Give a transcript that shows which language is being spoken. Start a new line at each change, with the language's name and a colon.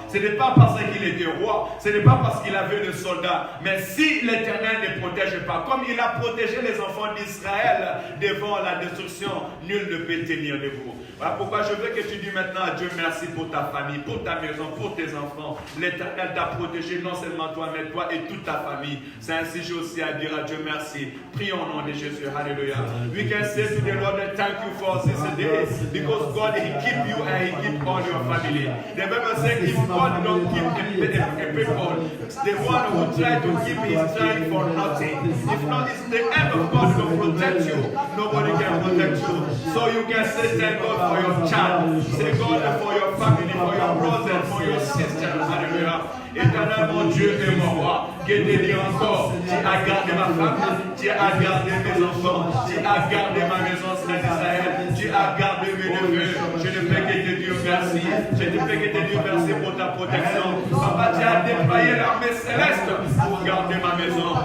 French: Ce n'est pas parce qu'il était roi, ce n'est pas parce qu'il avait des soldats, mais si l'Éternel ne protège pas, comme il a protégé les enfants d'Israël devant la destruction, nul ne peut tenir debout. Voilà pourquoi je veux que tu dis maintenant à Dieu merci pour ta famille, pour ta maison, pour tes enfants. L'Éternel t'a protégé, non seulement toi, mais toi et toute ta famille. C'est ainsi j'ai aussi à dire à Dieu merci. Prions au nom de Jésus. Alléluia.
English: We can say to the Lord thank you for this day, because God He keep you and He keep all your family. The Bible says if God don't keep a people, the one who try to keep is trying for nothing. If not, it's the end of God to protect you. Nobody can protect you. So you can say thank God for your child. Say God for your family, for your brothers, for your sisters.
French: Alléluia. Éternel mon Dieu et mon roi, que te dire encore, tu as gardé ma femme, tu as gardé mes enfants, tu as gardé ma maison, Saint Israël, tu as gardé mes neveux. Je ne peux que te dire merci. Je ne peux que te dire merci pour ta protection. Papa, tu as déployé l'armée céleste pour garder ma maison.